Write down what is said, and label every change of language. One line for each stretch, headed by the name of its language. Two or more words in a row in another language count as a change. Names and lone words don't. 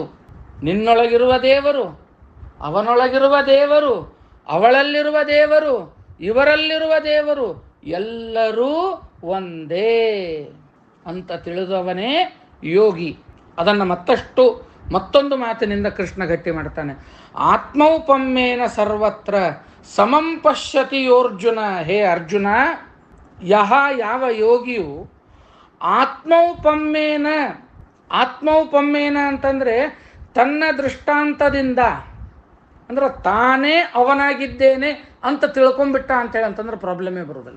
Kannada: ನಿನ್ನೊಳಗಿರುವ ದೇವರು, ಅವನೊಳಗಿರುವ ದೇವರು, ಅವಳಲ್ಲಿರುವ ದೇವರು, ಇವರಲ್ಲಿರುವ ದೇವರು ಎಲ್ಲರೂ ಒಂದೇ ಅಂತ ತಿಳಿದವನೇ ಯೋಗಿ. ಅದನ್ನು ಮತ್ತೊಂದು ಮಾತಿನಿಂದ ಕೃಷ್ಣ ಗಟ್ಟಿ ಮಾಡ್ತಾನೆ.
Sanskrit: ಆತ್ಮೌಪಮ್ಯೇನ ಸರ್ವತ್ರ ಸಮಂ ಪಶ್ಯತಿ ಯೋರ್ಜುನ.
Kannada: ಹೇ ಅರ್ಜುನ, ಯಾವ ಯೋಗಿಯು ಆತ್ಮೌಪಮ್ಯೇನ ಅಂತಂದರೆ ತನ್ನ ದೃಷ್ಟಾಂತದಿಂದ, ಅಂದ್ರೆ ತಾನೇ ಅವನಾಗಿದ್ದೇನೆ ಅಂತ ತಿಳ್ಕೊಂಡ್ಬಿಟ್ಟ ಅಂತೇಳಿ ಅಂತಂದ್ರೆ ಪ್ರಾಬ್ಲಮೇ ಬರೋದಿಲ್ಲ.